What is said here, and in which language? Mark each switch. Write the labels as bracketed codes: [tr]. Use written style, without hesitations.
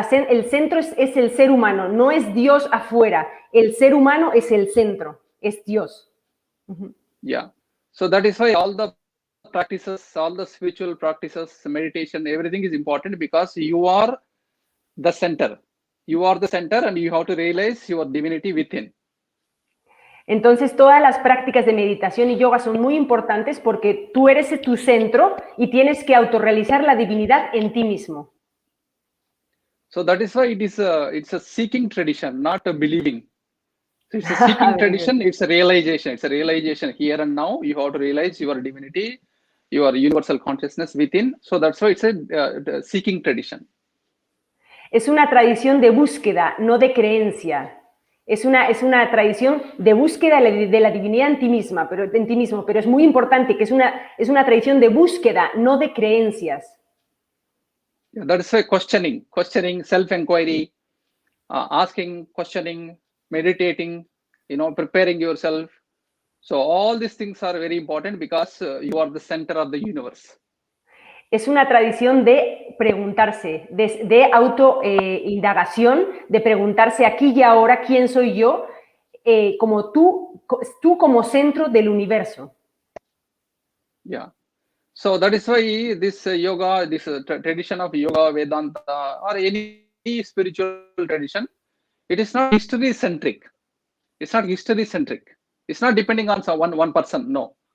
[es] El centro es el ser humano, no es Dios afuera. El ser humano es el centro, es Dios. Yeah. [en] So that is why all the practices, all the spiritual practices, meditation, everything is important because you are the center. You are the center and you have to realize your divinity within. [es] Entonces, todas las prácticas de meditación y yoga son muy importantes porque tú eres tu centro y tienes que autorrealizar la divinidad en ti mismo. [en] So that is why it's a seeking tradition, not a believing. So it's a seeking tradition, it's a realization. It's a realization here and now. You have to realize your divinity, your universal consciousness within. So that's why it's a seeking tradition. [es] Es una tradición de búsqueda, no de creencia. Es una tradición de búsqueda de la divinidad en ti mismo, pero es muy importante que es una tradición de búsqueda, no de creencias. [en] Yeah, that's why questioning, self-inquiry, asking, questioning, meditating, preparing yourself. So all these things are very important because you are the center of the universe. [es] Es una tradición de preguntarse, de autoindagación, de preguntarse aquí y ahora quién soy yo, como tú como centro del universo. Yeah. [en] So that is why this yoga, this tradition of yoga, Vedanta, or any spiritual tradition, it is not history-centric. It's not history-centric. It's not depending on one person, no.